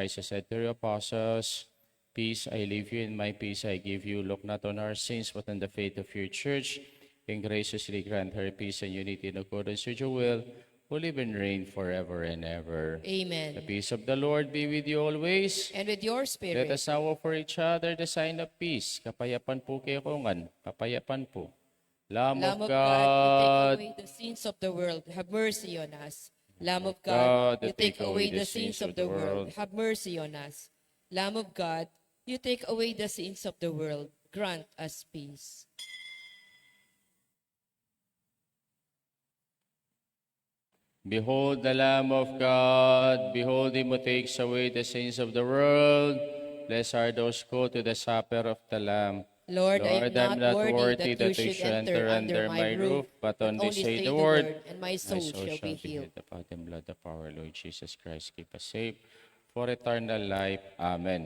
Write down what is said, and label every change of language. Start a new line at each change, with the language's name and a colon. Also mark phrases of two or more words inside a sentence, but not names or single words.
English: Christ has said to your apostles, peace I leave you, and my peace I give you. Look not on our sins, but on the faith of your church, and graciously grant her peace and unity in accordance with your will, who live and reign forever and ever. The Amen. peace of the Lord be with you always. And with your Let spirit, us now offer each other the sign of peace.
Pampanga: Kapayapan po kayo kongan. Kapayapan po.
English: Lamb Lamb of of God, you take God, away the sins of the world, have mercy on us. Lamb of God, God, you take away the sins of the world, have mercy on us. Lamb of God, you take away the sins of the world, grant us peace. behold the Lamb of God. Behold him who takes away the sins of the world. Blessed are those who go to the supper of the Lamb. Lord, Lord, I am not worthy that you should enter under my roof, but only say the word, and my soul shall be healed. The body and blood of our Lord Jesus Christ, keep us safe for eternal life. Amen.